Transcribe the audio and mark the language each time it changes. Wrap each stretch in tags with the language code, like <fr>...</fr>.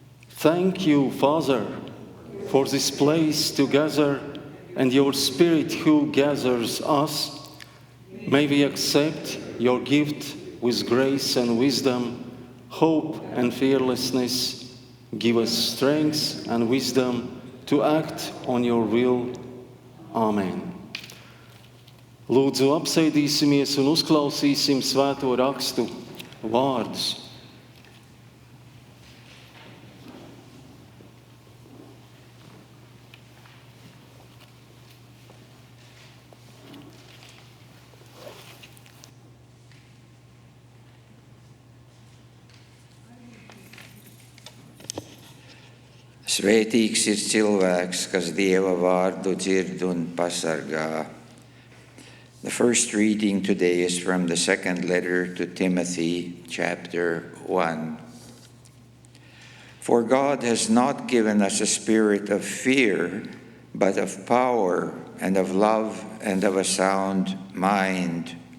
<en>Thank you, Father, for this place together and your Spirit who gathers us. May we accept your gift with grace and wisdom, hope and fearlessness. Give us strength and wisdom to act on your will. Amen.</en> <lv>Lūdzu, apsēdīsimies un uzklausīsim svēto rakstu vārdus. Svētīgs ir cilvēks, kas Dieva vārdu dzird un pasargā.</lv> <en>The first reading today is from the second letter to Timothy, chapter 1. For God has not given us a spirit of fear, but of power and of love and of a sound mind.</en>